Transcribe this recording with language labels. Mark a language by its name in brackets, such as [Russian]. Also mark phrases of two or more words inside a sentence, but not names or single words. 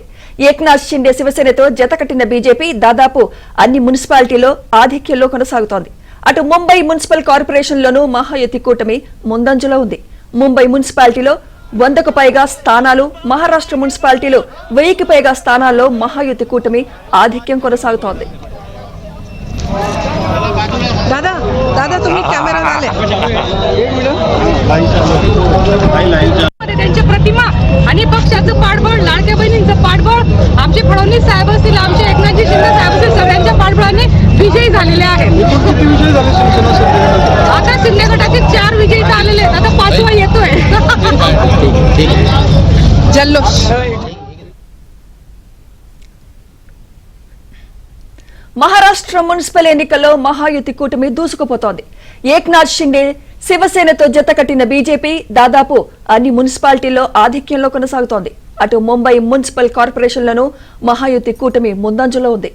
[Telugu] ఏక్నాథ్ షిండే శివసేనతో జతకట్టిన బీజేపీ దాదాపు అన్ని మున్సిపాలిటీలో ఆధిక్యంలో కొనసాగుతోంది. అటు ముంబై మున్సిపల్ కార్పొరేషన్లోనూ మహాయుతి కూటమి ముందంజలో ఉంది. ముంబై మున్సిపాలిటీలో 100కు పైగా స్థానాలు, మహారాష్ట్ర మున్సిపాలిటీలో 1000కి పైగా స్థానాల్లో మహాయుతి కూటమి ఆధిక్యం కొనసాగుతోంది. [Marathi] दादा दादा तुम्ही कॅमेरा आले त्यांची प्रतिमा आणि पक्षाचं पाठबळ, लाडक्या बहिणींचं पाठबळ, आमचे फडणवीस साहेब असतील, आमचे एकनाथजी शिंदे साहेब असतील, सगळ्यांच्या पाठबळाने विजयी झालेले आहेत. आता शिंदे गटाचे 4 विजयी झालेले आहेत. आता 5वा येतोय. जल्लोष. [Telugu] మహారాష్ట్ర మున్సిపల్ ఎన్నికల్లో మహాయుతి కూటమి దూసుకుపోతోంది. ఏక్నాథ్ షిండే శివసేనతో జతకట్టిన బీజేపీ దాదాపు అన్ని మున్సిపాలిటీల్లో ఆధిక్యంలో కొనసాగుతోంది. అటు ముంబై మున్సిపల్ కార్పొరేషన్లను మహాయుతి కూటమి ముందంజలో ఉంది.